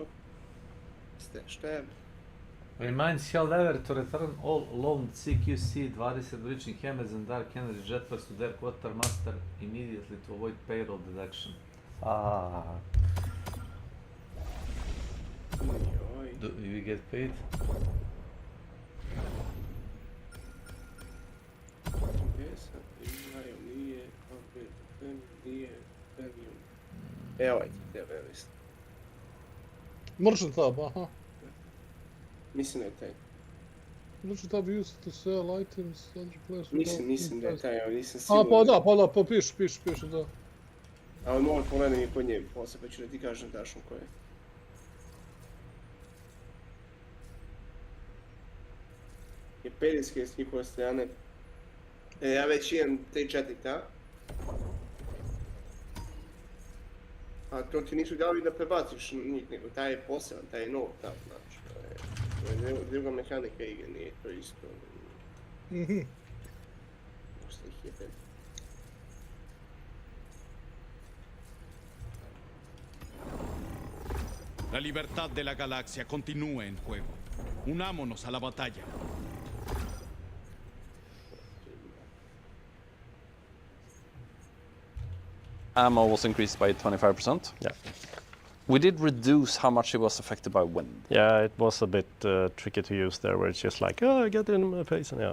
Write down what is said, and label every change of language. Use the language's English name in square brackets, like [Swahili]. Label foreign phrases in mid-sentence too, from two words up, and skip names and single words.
[Serbian] Šta? [English] Reminds Helldiver to return all loaned CQC 20 breaching hammers and dark energy jetpacks to their quartermaster immediately to avoid payroll deduction. Do we get paid? [Serbian] Evo je, tebe je list. [English] Merchant tab, aha. [Serbian] Mislim da je taj. [English] Merchant tab used to sell items, other players... [Serbian] Mislim da je taj, ali nisam A, siguran. pa piše, da. Ali mogu pogledam i kod nje posle, pa ću da ti kažem tačno ko je. Je perijske s njihove strane. Ja već imam 3-4 ta. A to ti nisu dali da prebaciš njih, nego taj je poseban, taj je nov tam, znači. To je druga mehanika igre, nije to isto. Možda ih je ten. [Spanish] La libertad de la galaxia continúa en juego. Unámonos a la batalla. [English] Ammo was increased by 25%. Yeah. We did reduce how much it was affected by wind. Yeah, it was a bit tricky to use there, where it's just like, oh, I get it in my face, and yeah.